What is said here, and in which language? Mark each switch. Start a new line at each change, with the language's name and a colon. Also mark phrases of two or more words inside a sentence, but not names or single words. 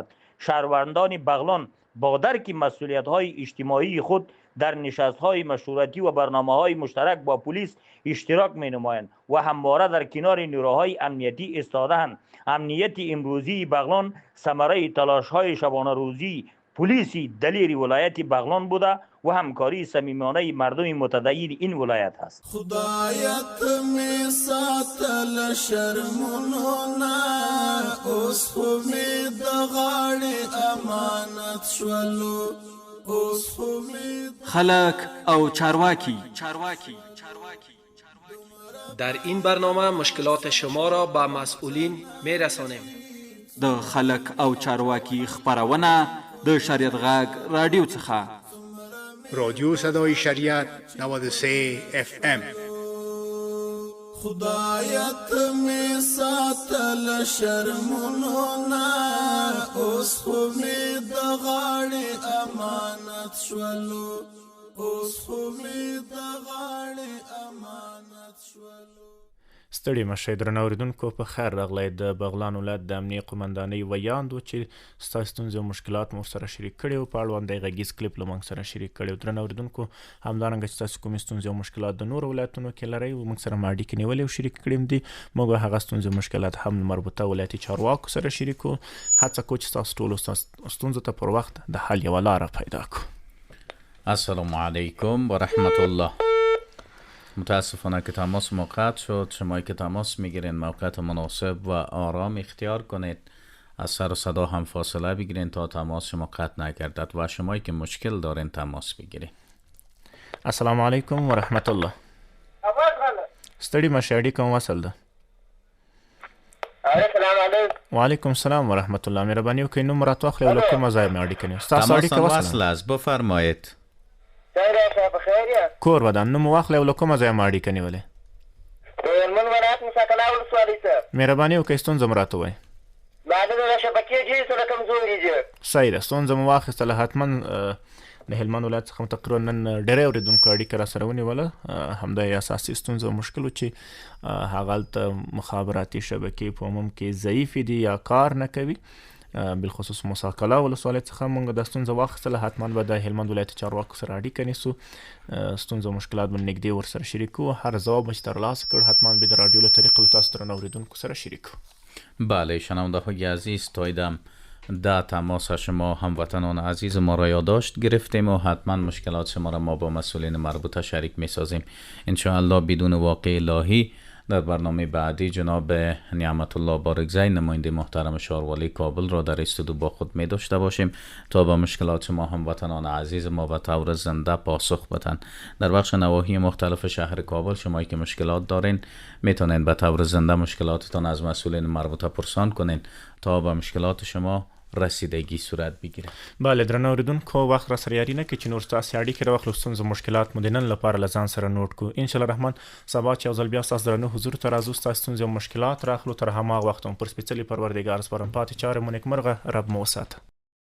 Persian: شهروندان بغلان با درک مسئولیت‌های اجتماعی خود در نشست‌های مشورتی و برنامه‌های مشترک با پلیس اشتراک می‌نمایند و همواره در کنار نیروهای امنیتی ایستاده‌اند. امنیت امروزی بغلان ثمره تلاش‌های شبانه روزی پلیس دلیر ولایت بغلان بوده و همکاری صمیمانه مردم متدین این ولایت است.
Pashto: خدایت می ساتل شرمونونا اوس خو می د غاړې امانت شولو اوس خو می
Persian: خلق او چارواکی در این برنامه مشکلات شما را به مسئولین می رسانیم.
Pashto: د خلق او چارواکی خبرونه د شریعت غږ رادیو څخه
Persian: رادیو صدای شریعت 93 FM.
Pashto: خدایت می ساتل شرمونونا اوس خو می د غاړې امانت شولو اوس خو می د غاړې امانت شولو. ستړي مشه درنو اوریدونکو، په خیر راغلی. د بغلان ولایت د امنیې قمندانۍ ویاند چې ستاسو ستونزې او مشکلات مو سره شریک کړي او په اړوند د غږیز کلیپ له موږ سره شریک کړي. درنو اوریدونکو، همدارنګه چې تاسو کومې ستونزې او مشکلات د نورو ولایتونو کې لرئ او موږ سره مو اړیکې نیولې او شریک کړي دي، موږ هغه ستونزې او مشکلات هم مربوطه ولایتي چارواکو سره شریکو. هڅه کوو چې ستاسو ټولو ستونزو ته پر وخت د حل یوه لاره پیدا کړو.
Arabic: السلام علیکم و رحمت الله.
Persian: متاسفانه که تماس ما قطع شد. شما که تماس میگیرین موقعیت مناسب و آرام اختیار کنید. از سر و صدا هم فاصله بگیرین تا تماس شما قطع نگردد و شمایی که مشکل دارین تماس بگیرین.
Arabic: السلام علیکم و رحمت الله.
Pashto: ستړي مشه اړیکه مو وصل ده.
Arabic: السلام علیکم. و علیکم السلام و رحمت الله.
Pashto: مهرباني وکړئ نوم راته واخلئ او له کومه ځایه مې اړیکه نیو. ستاسو اړیکه
Persian: وصل است، بفرمایید.
Pashto: کور ودان نوم واخلئ او له کومه ځایه مې اړیکه نیولې. هلمند ولایت موسی کلا ولسوالۍ ته. مهرباني وکړئ ستونزه مو راته ووایئ. بعد د شبکې جې سره کمزوري دي. صحیح ده، ستونزه مو واخیستله. حتما د هلمند ولایت څخه تقریبا نن ډېری اورېدونکو اړیکه راسره ونیوله. همدا یې اساسي ستونزه او مشکل و چې هغه هلته مخابراتي شبکې په عموم کې ضعیفې دي یا کار نه کوي. بالخصوص موسی کلا ولسوالۍ څخه موږ دا ستونزه واخیستله. حتما به د هلمند ولایتي چارواکو سره اړیکه نیسو، ستونزه او مشکلات به نږدې ورسره شریکو. هر ځواب به چې ترلاسه کړ حتما به د راډیو له طریقې له تاسو درنو اورېدونکو سره شریکو.
Persian: بله شنونده های عزیز، تایدم در تماس شما هموطنان عزیز ما را یادداشت گرفتیم و حتما مشکلات شما را ما با مسئولین مربوطه شریک می سازیم. انشاءالله بدون واقع الهی در برنامه بعدی جناب نعمت الله بارگزی نماینده محترم شاروالی کابل را در استودیو با خود می داشته باشیم تا با مشکلات شما هموطنان عزیز ما به طور زنده پاسخ بدن. در بخش نواحی مختلف شهر کابل شمایی که مشکلات دارین میتونین به طور زنده مشکلاتتان از مسئولین مربوطه پرسان کنین تا به مشکلات شما رسیدگی صورت بگیره.
Pashto: بله درنو اوریدونکو، وخت را سره یاري نه کې چې نور ستاسې اړیکې راواخلو، ستونزو مشکلات مو د نن لپاره له ځان سره نوټ کړو. انشاءالله رحمان سبا چې یو ځل بیا ستاسو درنو حضور ته راځو، ستاسو ستونزې او مشکلات راخلو. تر هماغه وخت هم پر سپېڅلي پروردګار سپارم. پاتې چارې مو نیکمرغه، رب مو وساته.